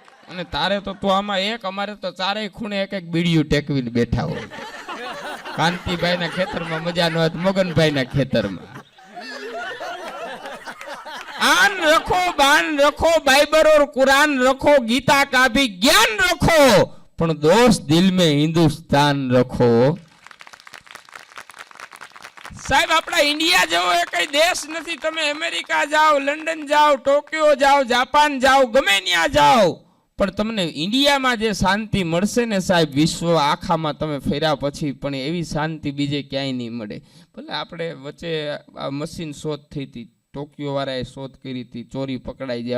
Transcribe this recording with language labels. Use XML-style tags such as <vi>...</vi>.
<gu>અને તારે તો આમાં એક, અમારે તો ચારેય ખૂણે એક એક બીડીયું ટેકવીને બેઠા હોય. કાંતિભાઈના ખેતરમાં મજા ન હોય, મગનભાઈના ખેતરમાં.</gu> <hi>આન રખો, બાન રખો, બાइबल और कुरान रखो, गीता का भी ज्ञान रखो, પણ दोस्त दिल में हिंदुस्तान रखो.</hi> <gu>સાહેબ આપણા ઇન્ડિયા જેવો કઈ દેશ નથી. તમે અમેરિકા જાઓ, લંડન જાઓ, ટોક્યો જાઓ, જાપાન જાઓ, ગમે ત્યાં જાઓ, પણ તમને ઇન્ડિયામાં જે શાંતિ મળશે ને સાહેબ, વિશ્વ આખામાં તમે ફેર્યા પછી પણ એવી શાંતિ બીજે ક્યાંય નહીં મળે. ભલે આપણે વચ્ચે આ મશીન શોધ થઈ હતી, ટોક્યો વાળાએ શોધ કરી હતી, ચોરી પકડાઈ જાય.</gu>